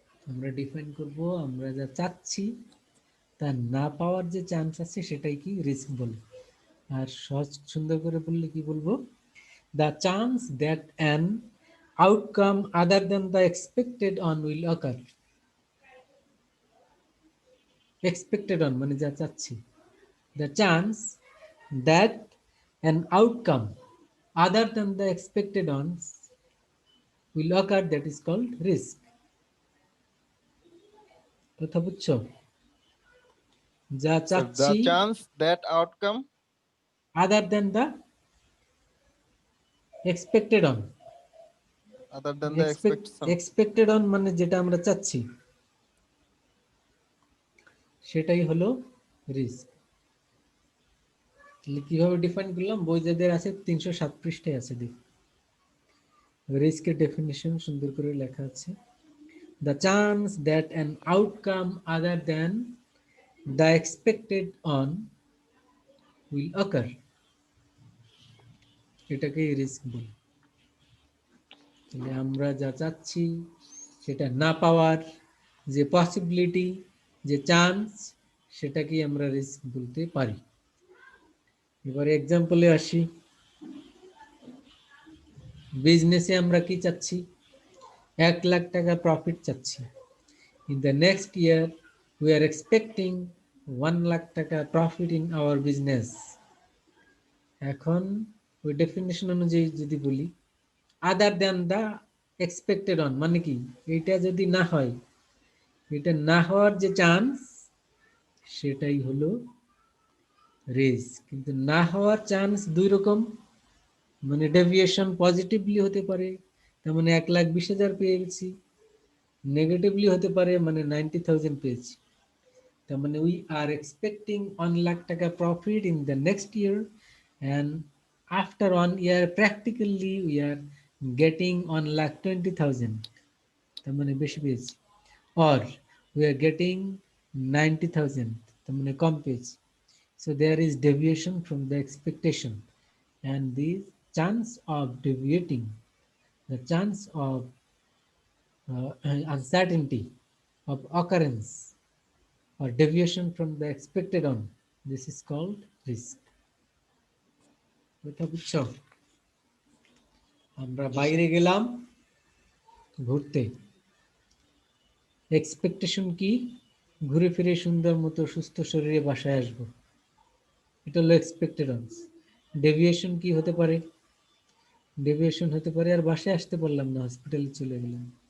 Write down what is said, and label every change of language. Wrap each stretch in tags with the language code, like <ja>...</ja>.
<bn>আমরা ডিফাইন করব আমরা যা চাচ্ছি তা না পাওয়ার যে চান্স আছে সেটাই কি রিস্ক বলে। আর সহজ সুন্দর করে বললে কি বলবো?</bn> <en>The chance that an outcome other than the expected on will occur. Expected on</en> <bn>মানে যা চাচ্ছি,</bn> <en>The chance that an outcome other than the expected ons will occur, that is called risk.</en> <bn>কথা বুঝছো? যা স্যার, দ্য চাচ্ছি</bn> <en>Chance that outcome other than the expected on, other than the expectation.</en> <bn>expected on মানে যেটা আমরা চাচ্ছি সেটাই হলো রিস্ক। তাহলে কিভাবে ডিফাইন করলাম? বই যাদের আছে 307 পৃষ্ঠায় আছে, দেখ রিস্কের ডেফিনিশন সুন্দর করে লেখা আছে।</bn> <en>the chance that an outcome other than the expected on will occur.</en> <bn>এটাকেই রিস্ক বলি। তাহলে আমরা যা চাচ্ছি সেটা না পাওয়ার যে পসিবিলিটি, যে চান্স, সেটাকেই আমরা রিস্ক বলতে পারি। এবারে এক্সাম্পলে আসি। বিজনেসে আমরা কি চাচ্ছি? 1 লাখ টাকা প্রফিট চাচ্ছি।</bn> <en>In the next year we are expecting 1 lakh taka profit in our business.</en> <bn>এখন ওই ডেফিনিশন অনুযায়ী যদি বলি</bn> <en>other than the expected on,</en> <bn>মানে কি এটা যদি না হয়, এটা না হওয়ার যে চান্স সেটাই হলো রিস্ক। কিন্তু না হওয়ার চান্স দুই রকম, মানে ডেভিয়েশন পজিটিভলি হতে পারে, তার মানে 1,20,000 পেয়ে গেছি, নেগেটিভলি হতে পারে মানে 90,000 পেয়েছি।</bn> <en>তার মানে we are expecting 1 lakh টাকা profit in the next year, and after 1 year practically we are getting 1,20,000,</en> <bn>তার মানে বেশি পেয়েছি।</bn> <en>or we are getting</en> <bn>90,000, তার মানে কম পেয়েছি।</bn> <en>So there is deviation from the expectation, and the chance of deviating, the chance of uncertainty of occurrence or deviation from the expected on, this is called risk.</en> <bn>কথা বুঝছো? আমরা বাইরে গেলাম ঘুরতে, expectation কি? ঘুরে ফিরে সুন্দর মতো সুস্থ শরীরে বাসায় আসবো, এটা হলো এক্সপেক্টেড অন। ডেভিয়েশন কি হতে পারে? ডেভিয়েশন হতে পারে আর বাসায় আসতে পারলাম না, হসপিটালে চলে গেলাম।</bn>